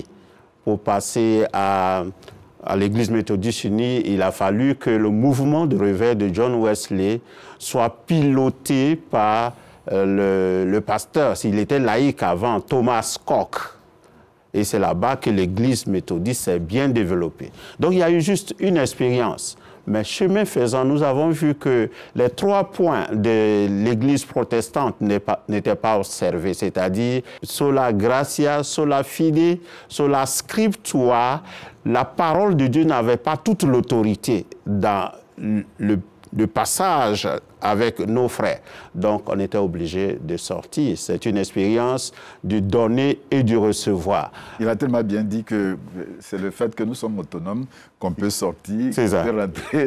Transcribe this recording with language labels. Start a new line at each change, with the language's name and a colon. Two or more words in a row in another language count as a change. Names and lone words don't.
French: Pour passer à l'Église méthodiste unie, il a fallu que le mouvement de réveil de John Wesley soit piloté par le pasteur, s'il était laïque avant, Thomas Koch. Et c'est là-bas que l'Église méthodiste s'est bien développée. Donc il y a eu juste une expérience. Mais chemin faisant, nous avons vu que les 3 points de l'Église protestante n'étaient pas observés, c'est-à-dire
Latin: sola gratia, sola fide, sola scriptura.
French: La parole de Dieu n'avait pas toute l'autorité dans le passage avec nos frères. Donc, on était obligé de sortir. C'est une expérience du donner et du recevoir. Il a tellement bien dit que c'est le fait que nous sommes autonomes qu'on peut sortir, qu'on peut rentrer.